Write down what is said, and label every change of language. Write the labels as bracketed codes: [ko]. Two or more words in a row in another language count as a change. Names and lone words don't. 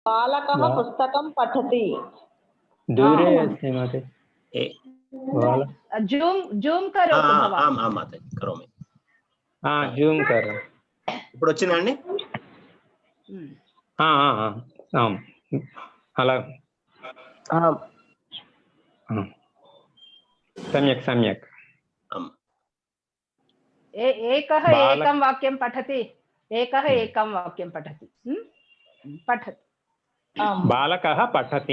[sa] बालकः पुस्तकं पठति। दूरे अस्ति माते జూమ్ కరోతు భవాన్ ఆం మాతాజీ కరోమి [hi] జూమ్ కర్ [te] ఇప్పుడు వచ్చిందండి [sa] అలా सम्यक् सम्यक् एकः एकं वाक्यं पठति एकः एकं वाक्यं पठति पठति बालकः पठति